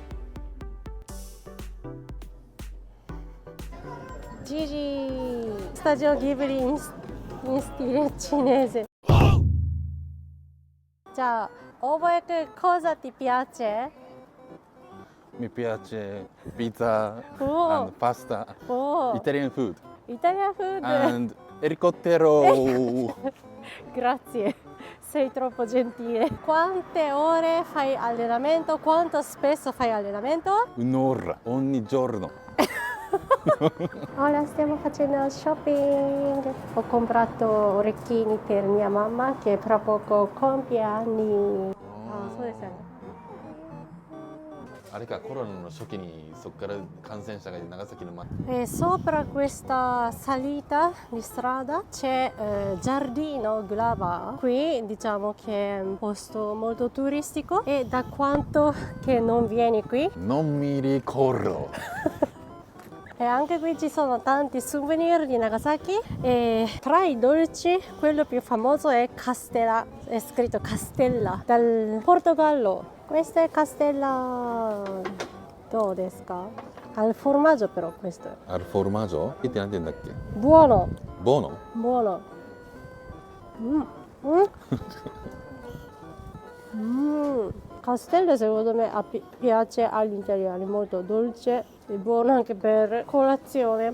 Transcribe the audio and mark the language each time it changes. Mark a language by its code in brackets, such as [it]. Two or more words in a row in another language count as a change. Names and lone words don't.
[it] Gigi, Stadio Ghibli in stile cinese. Ciao, Oboe, cosa ti piace? Mi piace pizza Oh. [en] and pasta, Oh, Italian food Italian food. and elicottero. [it] Grazie, sei troppo gentile. Quante ore fai allenamento? Quanto spesso fai allenamento? Un'ora ogni giorno. Ora stiamo facendo shopping. Ho comprato orecchini per mia mamma che tra poco compie anni. [ja] Ah, そうですよね。あれか、コロナの初期にそこから感染者が長崎の [it] Sopra questa salita di strada c'è Giardino Glava. Qui diciamo che è un posto molto turistico e da quanto che non vieni qui? Non mi ricordo. E anche qui ci sono tanti souvenir di Nagasaki e tra i dolci quello più famoso è Castella, è scritto Castella dal Portogallo. Questo è Castella. [ja] どうですか? [it] Al formaggio però questo è. Al formaggio? Che ti hanno detto che? Buono. Buono? Buono. Castello secondo me piace agli italiani, molto dolce e buono anche per colazione.